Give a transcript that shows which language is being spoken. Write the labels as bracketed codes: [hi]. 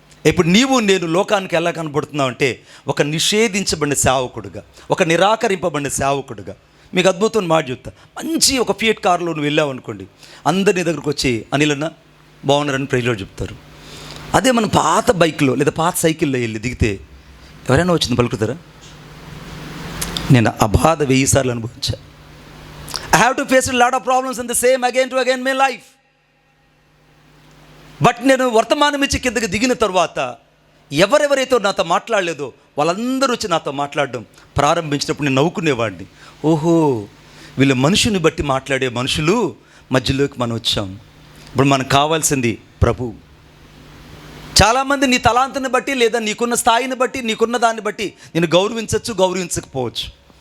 [te] ఇప్పుడు నీవు నేను లోకానికి ఎలా కనపడుతున్నావు అంటే ఒక నిషేధించబడిన సేవకుడుగా, ఒక నిరాకరింపబడిన సేవకుడుగా. మీకు అద్భుతం మాట చెప్తా. మంచి ఒక ఫియట్ కారులో నువ్వు వెళ్ళావు అనుకోండి, అందరి దగ్గరకు వచ్చి అనిలన్న బాగున్నారని ప్రైజ్లో చెప్తారు. అదే మనం పాత బైక్లో లేదా పాత సైకిల్లో వెళ్ళి దిగితే ఎవరైనా వచ్చింది పలుకుతారా? నేను ఆ బాధ 1000 సార్లు అనుభవించా. [en] I have to face a lot of problems in the same again to again my life. [te] But నేను వర్తమానం ఇచ్చి కిందకి దిగిన తర్వాత ఎవరెవరైతే నాతో మాట్లాడలేదో వాళ్ళందరూ వచ్చి నాతో మాట్లాడడం ప్రారంభించినప్పుడు నేను నవ్వుకునేవాడిని. ఓహో, వీళ్ళ మనుషుని బట్టి మాట్లాడే మనుషులు మధ్యలోకి మనం వచ్చాం. ఇప్పుడు మనకు కావాల్సింది ప్రభు. చాలామంది నీ తలాంతుని బట్టి లేదా నీకున్న స్థాయిని బట్టి, నీకున్న దాన్ని బట్టి నేను గౌరవించవచ్చు, గౌరవించకపోవచ్చు.